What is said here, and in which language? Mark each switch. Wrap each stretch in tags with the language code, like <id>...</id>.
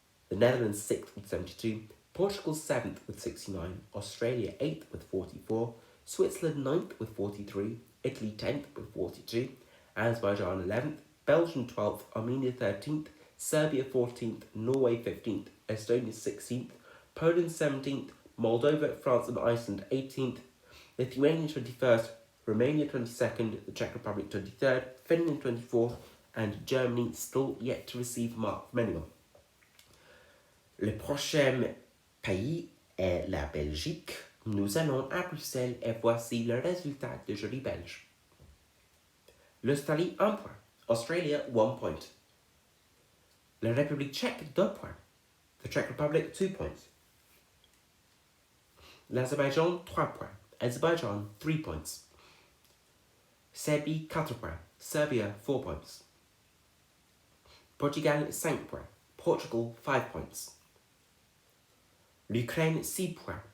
<en>The Netherlands sixth with 72. Portugal 7th with 69, Australia 8th with 44, Switzerland 9th with 43, Italy 10th with 42, Azerbaijan 11th, Belgium 12th, Armenia 13th, Serbia 14th, Norway 15th, Estonia 16th, Poland 17th, Moldova, France and Iceland 18th, Lithuania 21st, Romania 22nd, the Czech Republic 23rd, Finland 24th, and Germany still yet to receive a mark from anyone.</en> <fr>Le prochain pays est la Belgique. Nous allons à Bruxelles et voici le résultat du jury belge. L'Australie 1 point.</fr> <en>Australia 1 point.</en> <fr>La République tchèque 2 points.</fr> <en>The Czech Republic 2 points.</en> <fr>L'Azerbaïdjan 3 points.</fr> <en>Azerbaijan 3 points.</en> <fr>Serbie 4 points.</fr> <en>Serbia 4 points.</en> <fr>Portugal 5 points.</fr> <en>Portugal 5 points.</en> <fr>L'Ukraine 6 points.</fr>